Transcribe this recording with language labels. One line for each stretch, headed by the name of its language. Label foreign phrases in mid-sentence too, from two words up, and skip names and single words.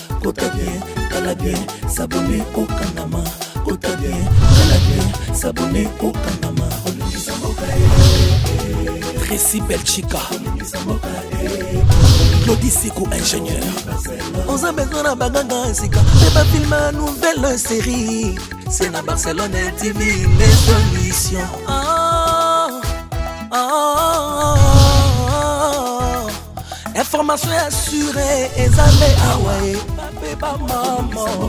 Lingala: Kota bien, tala bien, s'abonner, okangama. Kota bien, tala bien, s'abonner, okangama. Olingisa mboka, eh, eh, eh. Tracy Belchica. Olingisa mboka, eh, eh, eh.
French: Claudie Siku, ingénieur. Barcelone.
Lingala: Oza besoin na baganga ya sika. Mpe bafilme ya
French: nouvelle série. C'est na Barcelone T V, les solutions. Ah, ah, ah, ah, ah. Information assurée,
Lingala: eza nde awa, eh. Bape ba mama.